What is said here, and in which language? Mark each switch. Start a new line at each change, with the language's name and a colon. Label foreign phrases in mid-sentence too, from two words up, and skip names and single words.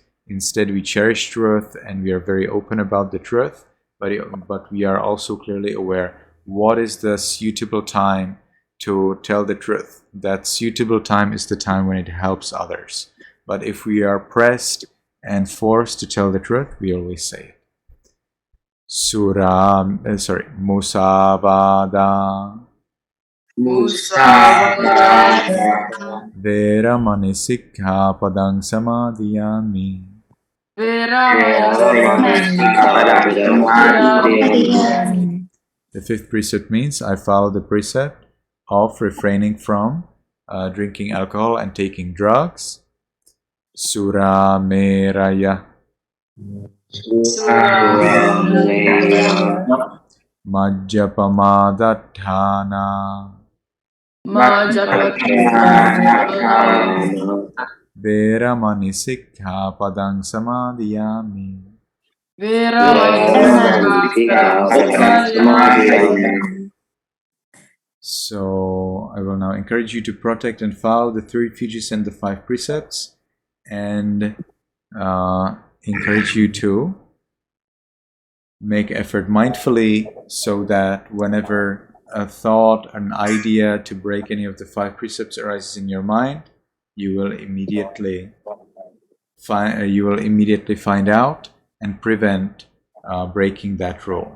English: Instead, we cherish truth and we are very open about the truth. But we are also clearly aware what is the suitable time to tell the truth. That suitable time is the time when it helps others. But if we are pressed and forced to tell the truth, we always say it.
Pali: Musavada. Veramani sikkhapadang samadhiyami.
English: The 5th precept means I follow the precept of refraining from drinking alcohol and taking drugs.
Pali: Surameraya. Majjapamadatthana. Veramani sikkhapadang samadhiyami.
English: So I will now encourage you to protect and follow the 3 refuges and the 5 precepts, and encourage you to Make effort mindfully so that whenever a thought, an idea to break any of the 5 precepts arises in your mind, you will immediately find out and prevent breaking that rule.